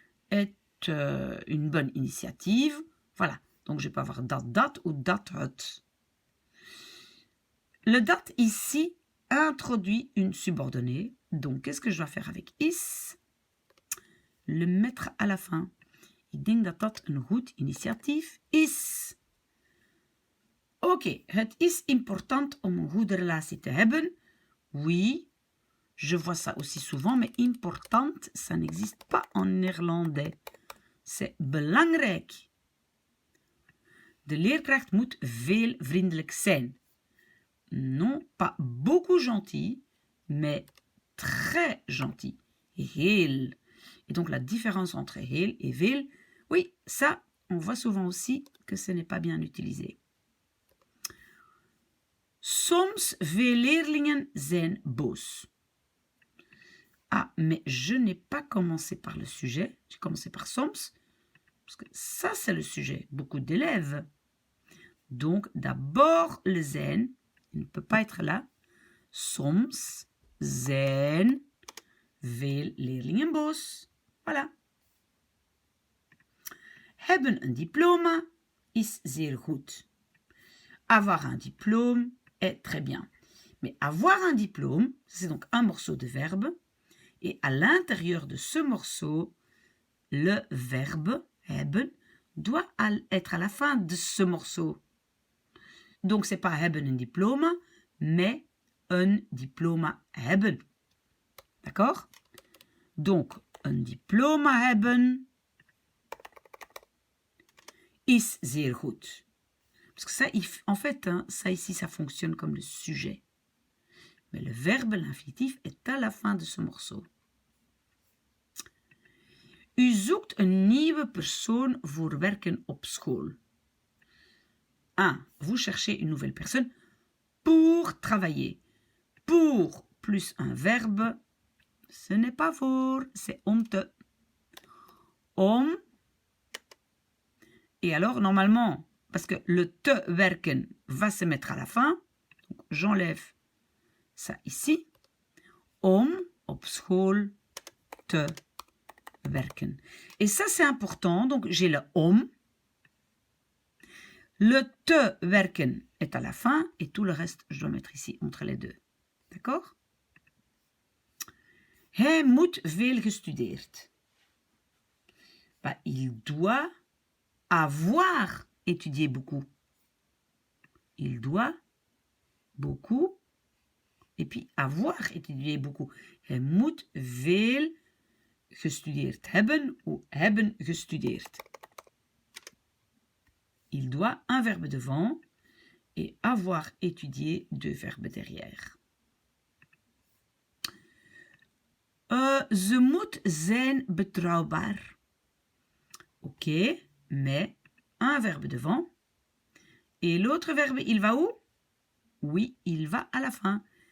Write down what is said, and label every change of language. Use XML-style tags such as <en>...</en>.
<fr>est une bonne initiative. Voilà, donc je peux avoir dat ou dat het. Le dat ici introduit une subordonnée. Donc, qu'est-ce que je dois faire avec is? Le mettre à la fin.</fr> <nl>Ik denk dat dat een goed initiatief is. Oké, het is important om een goede relatie te hebben.</nl> <fr>Oui, je vois ça aussi souvent, mais important, ça n'existe pas en néerlandais. C'est belangrijk.</fr> <nl>De leerkracht moet veel vriendelijk zijn.</nl> <fr>Non, pas beaucoup gentil, mais très gentil. Heel. Et donc la différence entre heel et veel, oui, ça, on voit souvent aussi que ce n'est pas bien utilisé.</fr> <nl>Soms veel leerlingen zijn boos.</nl> <fr>Ah, mais je n'ai pas commencé par le sujet, j'ai commencé par soms, parce que ça c'est le sujet, beaucoup d'élèves. Donc d'abord le zijn, il ne peut pas être là.</fr> <nl>Soms zijn veel leerlingen boos. Voilà. Hebben een diploma is zeer goed.</nl> <fr>Avoir un diplôme est très bien. Mais avoir un diplôme, c'est donc un morceau de verbe. Et à l'intérieur de ce morceau, le verbe hebben doit être à la fin de ce morceau. Donc, c'est pas</fr> <nl>hebben een diploma,</nl> <fr>mais</fr> <nl>een diploma hebben.</nl> <fr>D'accord? Donc,</fr> <nl>een diploma hebben is zeer goed.</nl> <fr>Parce que ça, en fait, hein, ça ici, ça fonctionne comme le sujet. Mais le verbe, l'infinitif, est à la fin de ce morceau.</fr> <nl>U zoekt een nieuwe persoon voor werken op school. 1.</nl> <fr>Vous cherchez une nouvelle personne pour travailler. Pour plus un verbe, ce n'est pas voor, c'est om te. Om. Et alors, normalement, parce que le</fr> <nl>te werken</nl> <fr>va se mettre à la fin, donc j'enlève ça ici.</fr> <nl>Om op school te werken.</nl> <fr>Et ça, c'est important. Donc, j'ai le om. Le</fr> <nl>te werken</nl> <fr>est à la fin et tout le reste, je dois mettre ici entre les deux. D'accord?</fr> <nl>Hij moet veel gestudeerd.</nl> <fr>Bah, il doit avoir étudié beaucoup. Il doit beaucoup et puis avoir étudié beaucoup.</fr> <nl>Hij moet veel gestudeerd hebben ou hebben gestudeerd.</nl> <fr>Il doit un verbe devant et avoir étudié deux verbes derrière.</fr> <nl>Ze moet zijn betrouwbaar.</nl> <fr>Ok, mais un verbe devant. Et l'autre verbe, il va où? Oui, il va à la fin.</fr>